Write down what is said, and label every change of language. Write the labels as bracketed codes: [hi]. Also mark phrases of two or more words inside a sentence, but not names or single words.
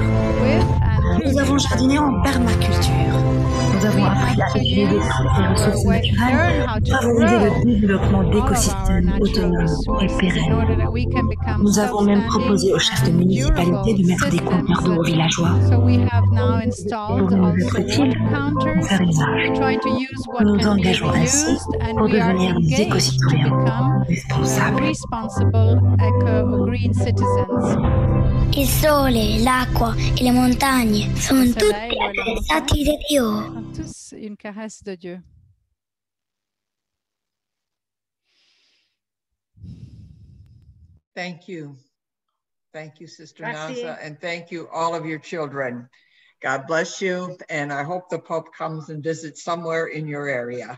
[fr] Nous avons jardiné en permaculture. Nous avons appris à utiliser les ressources naturelles, favoriser le développement d'écosystèmes autonomes et pérennes. Nous avons même proposé aux chefs de municipalité de mettre des compteurs d'eau aux villageois. Pour nous être utiles, en faire usage. Nous nous engageons ainsi pour devenir des éco-citoyens responsables. [it] Il sole, l'acqua e le montagne sono tutti attrezzati di Dio. [fr] Une caresse de Dieu. [en] Thank you, Sister Naza, and thank you, all of your children. God bless you, and I hope the Pope comes and visits somewhere in your area.